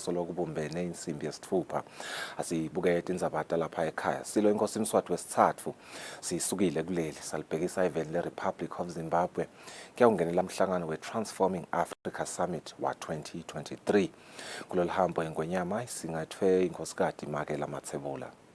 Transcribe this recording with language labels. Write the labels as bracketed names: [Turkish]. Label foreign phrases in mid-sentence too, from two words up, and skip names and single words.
[Swati] soloku bumbene insimbi yesithupha asibuke indzaba lapha ekhaya silo inkosi Mswati wesithathu sisukile kuleli salibhekisa event le Republic of Zimbabwe kuyawungenela umhlangano we Transforming Africa Summit wa 2023 kulolu hambo engwenyama isingathwe inkosikazi Makela Mathebula.